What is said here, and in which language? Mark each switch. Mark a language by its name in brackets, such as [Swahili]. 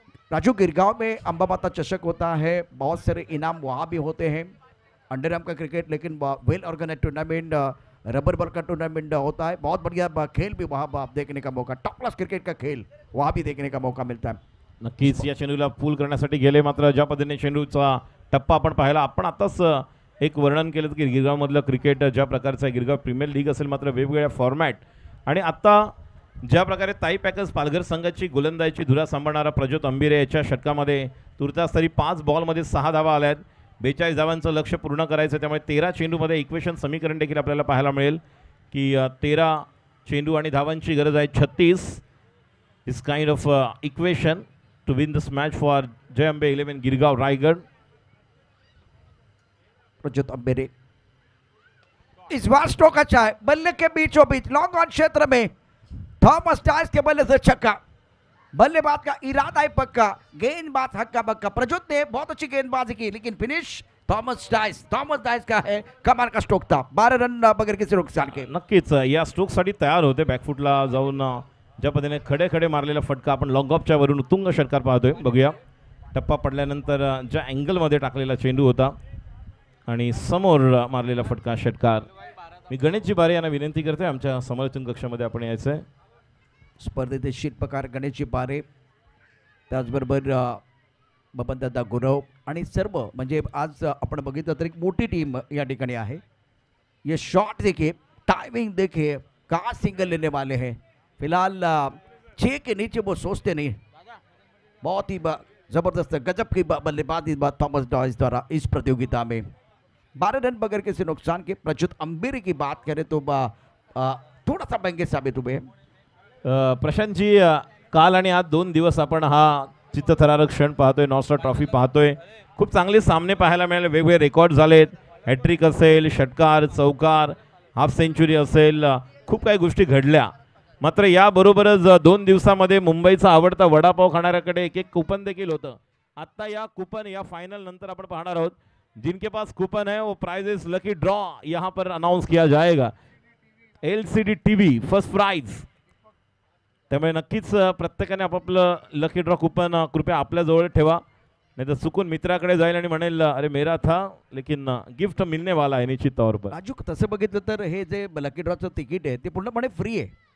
[Hindi] राजू गिरगांव में अंबा माता चषक होता है, बहुत सारे इनाम वहाँ भी होते हैं. अंडर आर्म का क्रिकेट, लेकिन well organise tournament, rubber ball का टूर्नामेंट होता है. बहुत बढ़िया खेल भी वहाँ आप देखने का मौका, टॉप क्लास क्रिकेट का खेल वहाँ भी देखने का मौका मिलता है. [Marathi] नक्कीच या चेंडूला पूल करण्यासाठी गेले, मात्र ज्या पद्धतीने चेंडूचा टप्पा आपण पाहिला, आपण आताच एक वर्णन केलं की गिरगावमधलं क्रिकेट ज्या प्रकारचं आहे, गिरगाव प्रीमियर लीग असेल मात्र वेगवेगळ्या फॉर्मॅट आणि आता ज्या प्रकारे ताई पॅकर्स पालघर संघाची गोलंदाजीची धुरा सांभाळणारा प्रज्योत अंबिरे याच्या षटकामध्ये तुर्तास तरी 5 बॉलमध्ये 6 धावा आल्या आहेत. 42 धावांचं लक्ष्य पूर्ण करायचं, त्यामुळे 13 चेंडूमध्ये इक्वेशन समीकरण देखील आपल्याला पाहायला मिळेल की 13 चेंडू आणि धावांची गरज आहे 36. [English] This kind of equation to win this match for Jai Ambe 11 Girgaon Raigad. [Hindi] प्रज्योत अंबेरे इस बार स्ट्रोक अच्छा है, बल्ले के बीचों बीच लॉन्ग ऑन क्षेत्र में थॉमस डाइस के बल्ले से छक्का. बल्लेबाज का इरादा है पक्का, गेंदबाज हक्का बक्का. प्रज्योत ने बहुत अच्छी गेंदबाजी की लेकिन फिनिश थॉमस डाइस का है. कमाल का स्ट्रोक था, 12 रन बगैर किसी नुकसान के. [Marathi] नक्कीच या स्ट्रोकसाठी तयार होते. बॅकफुटला जाऊन ज्या पद्धतीने खडे खडे मारलेला फटका आपण लॉंग ऑफच्या वरून उत्तुंग षटकार पाहतोय. बघूया टप्पा पडल्यानंतर ज्या अँगलमध्ये टाकलेला चेंडू होता आणि समोर मारलेला फटका षटकार. मी गणेशजी बारे यांना विनंती करते आमच्या समालोचन कक्षामध्ये आपण यायचं आहे. स्पर्धेचे शिल्पकार गणेशजी बारे, त्याचबरोबर बबनदादा गुरव आणि सर्व म्हणजे आज आपण बघितलं तर एक मोठी टीम या ठिकाणी आहे. [Hindi] ये शॉट देखिए, टाइमिंग देखिए, कहाँ सिंगल लेने वाले हैं. फिलहाल 6 के नीचे वो सोचते नहीं. बहुत ही जबरदस्त गजब की बल्लेबाजी थॉमस डाइस द्वारा इस प्रतियोगिता में. 12 रन बगैर किसी नुकसान के. प्रज्योत अंबेरे की बात करें तो थोड़ा सा महंगे साबित हुए. [Marathi] प्रशांतजी काल आणि आज 2 दिवस आपण हा चित्तथरारक क्षण पाहतोय. नॉर्थ ट्रॉफी पाहतोय. खूप चांगले सामने पाहायला मिळाले. वेगवेगळे रेकॉर्ड झालेत. हॅट्रिक असेल, षटकार, चौकार, हाफ सेंचुरी असेल, खूप काही गोष्टी घडल्या. मात्र याबरोबरच 2 दिवसामध्ये मुंबईचा आवडता वडापाव खाणाऱ्याकडे एक कूपन देखील होतं. आत्ता या कूपन या फायनल नंतर आपण पाहणार आहोत. [Hindi] जिनके पास कूपन है वो प्राइजेस लकी ड्रॉ यहाँ पर अनाउंस किया जाएगा. [Marathi] LCD TV first price. त्यामुळे नक्कीच प्रत्येकाने आपापलं लकी ड्रॉ कूपन कृपया आपल्या जवळ ठेवा, नाही तर चुकून मित्राकडे जाईल आणि म्हणेल अरे [Hindi] मेरा था लेकिन गिफ्ट मिलने वाला [Marathi] आहे [Hindi] निश्चित तौर पर. [Marathi] राजू तसं बघितलं तर हे जे लकी ड्रॉचं तिकीट आहे ते पूर्णपणे फ्री आहे.